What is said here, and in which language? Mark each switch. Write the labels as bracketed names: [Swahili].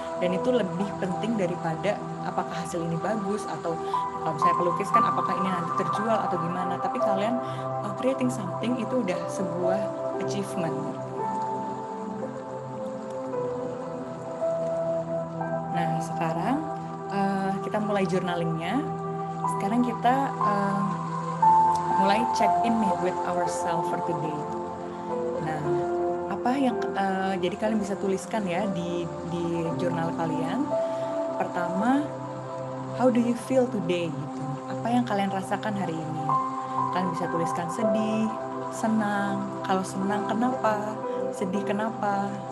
[Indonesian] Dan itu lebih penting daripada apakah hasil ini bagus atau kalau saya pelukis kan apakah ini nanti terjual atau gimana. Tapi kalian [English] creating something [Indonesian] itu udah sebuah achievement. Nah sekarang kita mulai journalingnya. Sekarang kita mulai [English] check in [Indonesian] nih [English] with ourselves for today. [Indonesian] Nah, apa yang jadi kalian bisa tuliskan ya di jurnal kalian. Pertama, [English] how do you feel today [Indonesian] gitu. Apa yang kalian rasakan hari ini? Kalian bisa tuliskan sedih, senang. Kalau senang kenapa? Sedih kenapa?